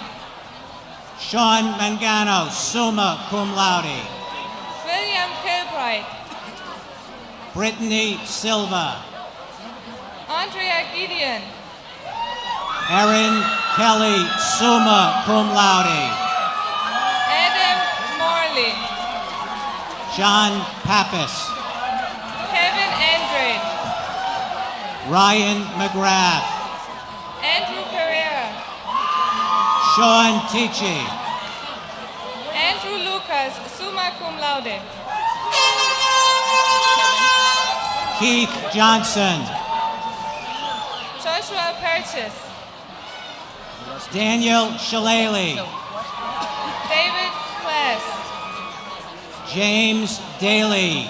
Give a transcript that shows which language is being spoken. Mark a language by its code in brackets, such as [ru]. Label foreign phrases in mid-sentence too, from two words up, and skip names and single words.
[en] Sean Mangano, [la] summa cum laude. [en] William Kilbright. Brittany Silva, Andrea Gideon. Erin Kelly, [la] summa cum laude. [en] Adam Morley. John Pappas, Kevin Andrade. Ryan McGrath, Andrew Pereira. Sean Tichy, Andrew Lucas, [la] summa cum laude. [en] Keith Johnson, Joshua Purchase. Daniel Shillelagh, David Klass. James Daly,